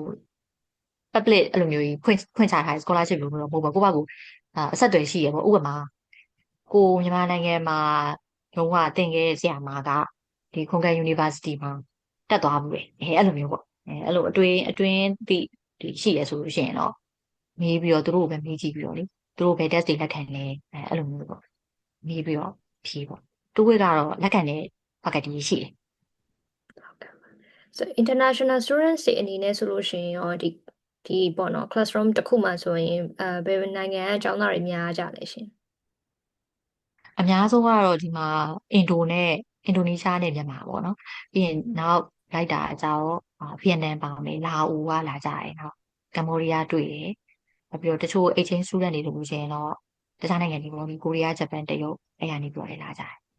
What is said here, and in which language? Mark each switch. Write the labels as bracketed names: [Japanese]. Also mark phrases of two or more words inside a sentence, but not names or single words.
[Burmese] public အဲ့လိုမျိုးကြီးဖွင့်ချထားတဲ့ scholarship လို့တော့မဟုတ်ပါဘူးကိုယ့်ဘာကိုအဆက်အသွယ်ရှိရပေါ့ဥပမာကိုမြန်မာနိုင်ငံမှာလုံးဝတင်ခဲ့ဆရာမကဒီခွန်ကန် University မှာတက်သွားဘူးလေအဲ့လိုမျိုးပေါ့အဲ့လိုအတွင်းဒီရှိရဆိုလို့ရှိရင်တော့မေးပြီးတော့သူတို့ကိုပဲမေးကြည့်ပြီးတော့လေသူတို့ဘယ် test တွေလက်ခံလဲအဲ့လိုမျိုးပေါ့မေးပြီးတော့ဖြေပေါ့တိုးဝေကတော့လက်ခံတဲ့ faculty ရှိတယ် so [English] international students [Burmese] တွေအနေနဲ့ဆိုလို့ရှိရင်ရောဒီပေါ့နော် classroom တစ်ခုမှဆိုရင်ဘယ်နိုင်ငံကကျောင်းသားတွေများကြလဲရှင် အများဆုံးကတော့ဒီမှာအင်ဒိုနီးရှားနဲ့မြန်မာပေါ့နော်ပြီးရင်နောက်လိုက်တာအကြောင်းဗီယက်နမ်ပါမယ်လာအိုကလာကြတယ်နောက်ကမ္ဘောဒီးယားတွေ့တယ်ပြီးတော့တချို့ [English] exchange student [Burmese] တွေလို့ဆိုရင်တော့တခြားနိုင်ငံတွေပေါ့ဒီကိုရီးယားဂျပန်တရုတ်အဲ့ရနေပြောတယ်လာကြတယ်